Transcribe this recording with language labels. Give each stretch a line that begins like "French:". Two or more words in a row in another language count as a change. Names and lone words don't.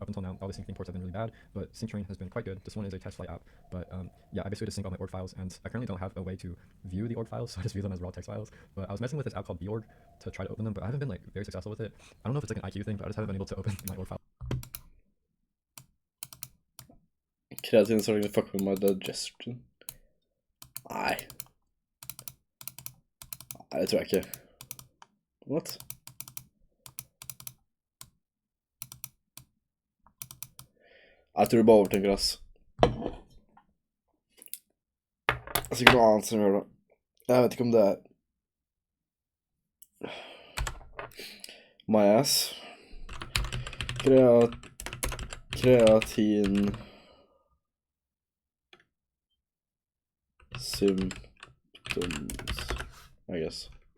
English: Up until now, all the sync thing ports have been really bad, but Sync Train has been quite good. This one is a test flight app, but yeah, I basically just sync all my org files, and I currently don't have a way to view the org files, so I just view them as raw text files. But I was messing with this app called Borg to try to open them, but I haven't been like very successful with it. I don't know if it's like an IQ thing, but I just haven't been able to open my org file. Kreatin starting to fuck with my digestion.
Norwegian: Nei. Nei, det tror jeg ikke.
English: What?
Norwegian: Jeg tror du bare overtenker, ass. Det er sikkert noe annet som gjør det. Jeg vet ikke om det er
English: my ass. Kreatin symptoms, I guess.